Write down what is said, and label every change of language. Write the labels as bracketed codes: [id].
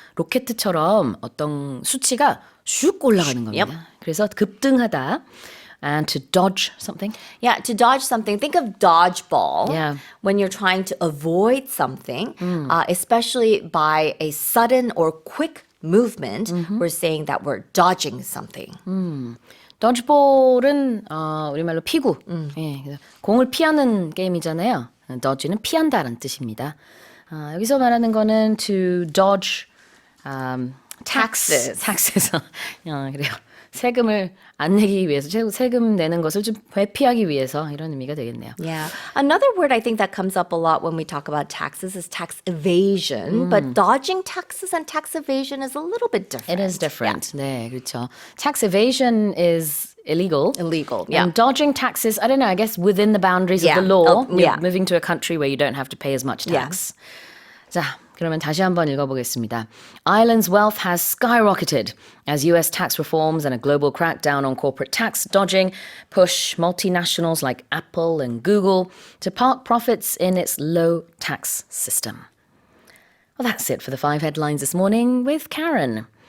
[ko] 로켓처럼 어떤 수치가 슉 올라가는 겁니다. 그래서 급등하다. [en] And to dodge something. Yeah, to dodge something, think of dodgeball. Yeah. When you're trying to avoid something, especially by a sudden or quick movement, we're saying that we're dodging something. [ko] dodgeball은 우리말로 피구. 예, 그래서 공을 피하는 게임이잖아요. dodge는 피한다는 뜻입니다. 여기서 말하는 거는 to dodge [en] Taxes. taxes. [ko] 그래요. 세금을 안 내기 위해서, 세금 내는 것을 좀 회피하기 위해서 이런 의미가 되겠네요. [en] Yeah. Another word I think that comes up a lot when we talk about taxes is tax evasion. But dodging taxes and tax evasion is a little bit different. It is different. [ko] 네, 그렇죠. [en] Tax evasion is illegal. Illegal, yeah. And dodging taxes, I don't know, I guess within the boundaries Yeah. of the law, Yeah. moving to a country where you don't have to pay as much tax. [ko] 자, 그러면 다시 한번 읽어보겠습니다. [en] Ireland's wealth has skyrocketed as US tax reforms and a global crackdown on corporate tax dodging push multinationals like Apple and Google to park profits in its low tax system. Well, that's it for the 5 headlines this morning with Karen.